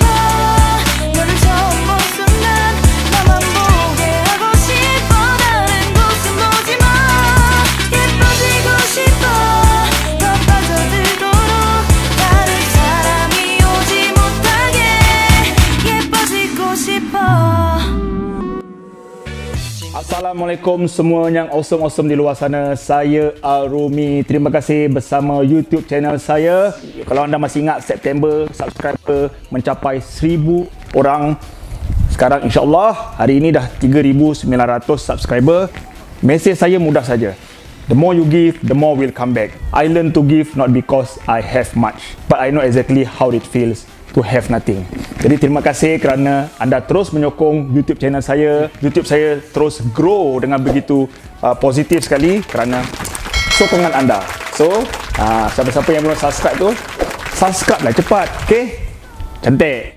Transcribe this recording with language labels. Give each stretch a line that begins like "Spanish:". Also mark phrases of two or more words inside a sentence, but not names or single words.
Korean: 너를 처음 본 순간 나만 보게 하고 싶어. 다른 곳은 보지 마. 예뻐지고 싶어. 더 빠져들도록 다른 사람이 오지 못하게 예뻐지고 싶어.
Malay: Assalamualaikum semua yang awesome di luar sana. Saya Arumi. Terima kasih bersama
English: YouTube channel
Malay: saya. Kalau anda masih ingat, September subscriber mencapai 1000 orang. Sekarang insyaAllah hari ini dah 3900 subscriber. Mesej saya mudah saja.
English: The more you give, the more will come back. I learn to give not because I have much, but I know exactly how it feels to have nothing.
Malay: Jadi terima kasih kerana anda terus menyokong
English: YouTube channel
Malay: saya. YouTube saya terus grow dengan begitu positif sekali kerana sokongan anda. So, siapa-siapa yang belum subscribe tu, subscribe lah cepat. Okay? Cantik.